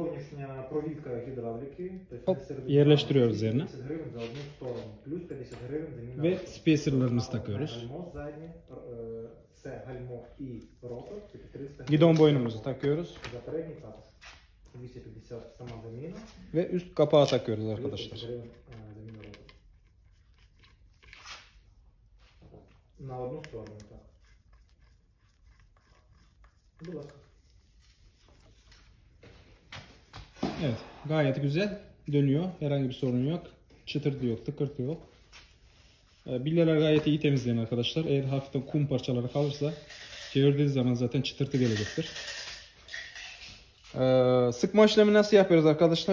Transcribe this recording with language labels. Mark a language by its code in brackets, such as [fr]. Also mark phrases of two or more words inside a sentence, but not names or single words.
[tr] Hop, yerleştiriyoruz üzerine. Ve spacerlarımızı takıyoruz. Gidon boynumuzu takıyoruz. Ve üst kapağı takıyoruz arkadaşlar. [uk] На одну сторону, так. Будь ласка. [tr] Evet, gayet güzel dönüyor. Herhangi bir sorun yok. Çıtırtı yok, tıkırtı yok. Bilyeler gayet iyi temizleniyor arkadaşlar. Eğer hafiften kum parçaları kalırsa çevirdiğiniz zaman zaten çıtırtı gelecektir. Sıkma işlemi nasıl yapıyoruz arkadaşlar?